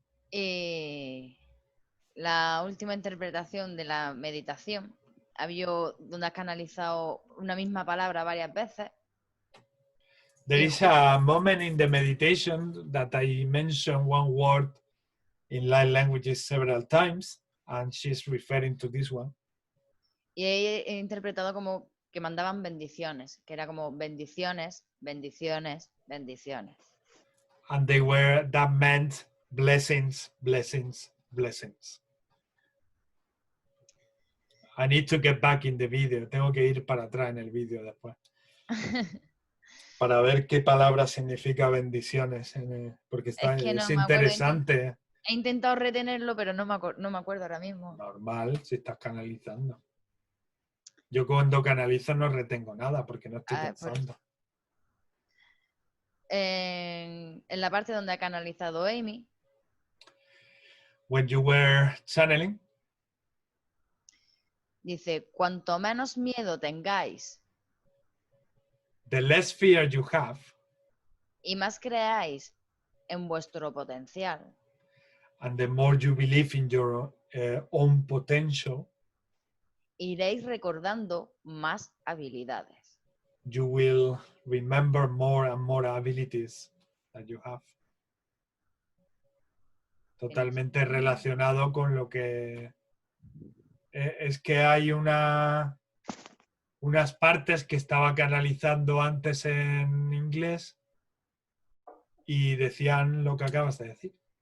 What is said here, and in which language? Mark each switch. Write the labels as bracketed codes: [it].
[es] Y la última interpretación de la meditación, había donde has canalizado una misma palabra varias veces. [en] There is a moment in the meditation that I mentioned one word in light languages several times, and she's referring to this one. [es] Y he interpretado como que mandaban bendiciones, que era como bendiciones, bendiciones, bendiciones. [en] And that meant blessings, blessings, blessings. I need to get back in the video. [es] Tengo que ir para atrás en el vídeo después. Para ver qué palabra significa bendiciones. Porque está, Es que no es me acuerdo, interesante. he intentado retenerlo, pero no me acuerdo ahora mismo. Normal, si estás canalizando. Yo cuando canalizo no retengo nada porque no estoy pensando. En la parte donde ha canalizado Amy. [en] When you were channeling. [es] Dice, cuanto menos miedo tengáis. [en] The less fear you have. [es] Y más creáis en vuestro potencial. [en] And the more you believe in your own potential. [es] Iréis recordando más habilidades. [en] You will remember more and more abilities that you have. [es] Totalmente relacionado con lo que es que hay unas partes que estaba canalizando antes en inglés y decían lo que acabas de decir.